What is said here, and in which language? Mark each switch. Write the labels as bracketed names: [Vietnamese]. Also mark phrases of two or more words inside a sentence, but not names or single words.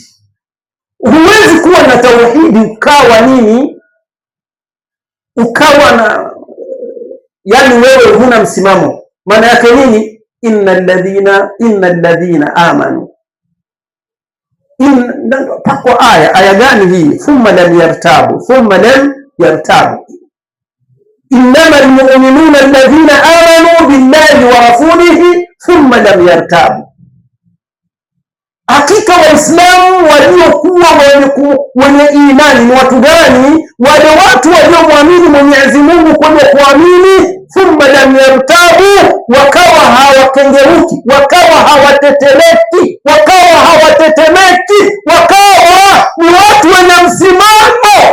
[Swahili] Huwezi kuwa na tauhidi ukawa nini, ukawa na yani wewe huna msimamo. Maana yake nini? [Arabic] إن الذين آمنوا, [Swahili] pakwa aya gani hii? [Arabic] ثم لم يرتابوا إنما المؤمنون الذين آمنوا بالله ورسوله ثم لم يرتابوا. [Swahili] Hakika Waislamu waliokuwa wenye imani ni watu gani? Wale watu waliomwamini Mwenyezi Mungu kwa kuamini, [Arabic] ثم لم يرتابوا, [Swahili] wakawa hawakengeuki, wakawa hawatetemeki, wakawa ni watu wenye msimamo.